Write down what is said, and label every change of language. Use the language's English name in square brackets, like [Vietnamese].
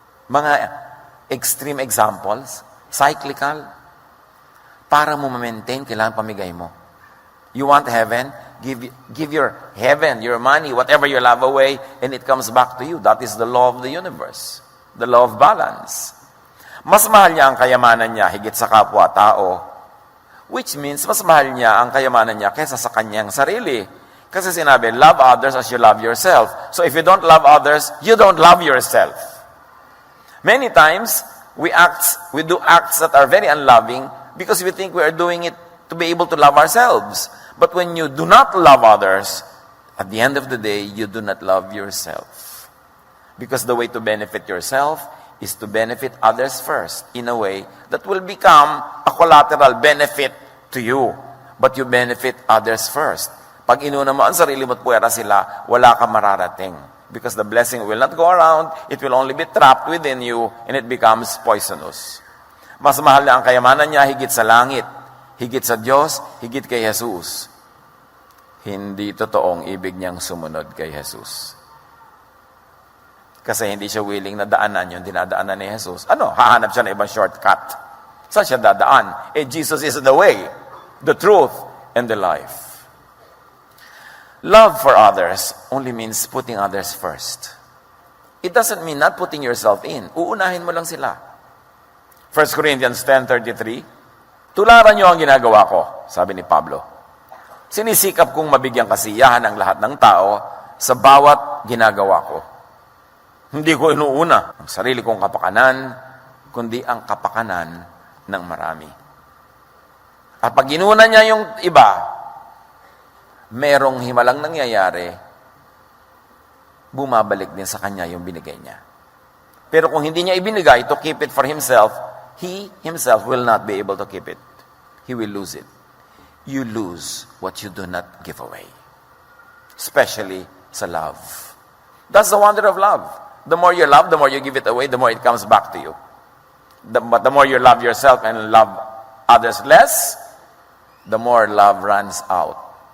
[Filipino] Mga extreme examples, cyclical, para mo ma-maintain, kailangan pamigay mo. [English] You want heaven? Give your heaven, your money, whatever you love away, and it comes back to you. That is the law of the universe. The law of balance. [Filipino] Mas mahal niya ang kayamanan niya higit sa kapwa-tao. Which means, mas mahal niya ang kayamanan niya kaysa sa kanyang sarili. [English] Kasi sinabi, love others as you love yourself. So if you don't love others, you don't love yourself. Many times, we do acts that are very unloving because we think we are doing it to be able to love ourselves. But when you do not love others, at the end of the day, you do not love yourself. Because the way to benefit yourself is to benefit others first in a way that will become a collateral benefit to you. But you benefit others first. [Filipino] Pag inuna mo ang sarili mo at puwera sila, wala ka mararating. [English] Because the blessing will not go around, it will only be trapped within you, and it becomes poisonous. [Filipino] Mas mahal na ang kayamanan niya higit sa langit, higit sa Diyos, higit kay Jesus. Hindi totoong ibig niyang sumunod kay Jesus. Kasi hindi siya willing na daanan yung dinadaanan ni Jesus. Hahanap siya ng ibang shortcut. Saan siya dadaan? [English] Jesus is the way, the truth, and the life. Love for others only means putting others first. It doesn't mean not putting yourself in. [Filipino] Uunahin mo lang sila. 1 Corinthians 10:33, tularan niyo ang ginagawa ko, sabi ni Pablo. Sinisikap kong mabigyan kasiyahan ang lahat ng tao sa bawat ginagawa ko. Hindi ko inuuna ang sarili kong kapakanan, kundi ang kapakanan ng marami. At pag inuna niya yung iba, merong himalang nangyayari, bumabalik din sa kanya yung binigay niya. Pero kung hindi niya ibinigay [English] to keep it for himself, he himself will not be able to keep it. He will lose it. You lose what you do not give away. Especially sa love. That's the wonder of love. The more you love, the more you give it away, the more it comes back to you. But the more you love yourself and love others less, the more love runs out.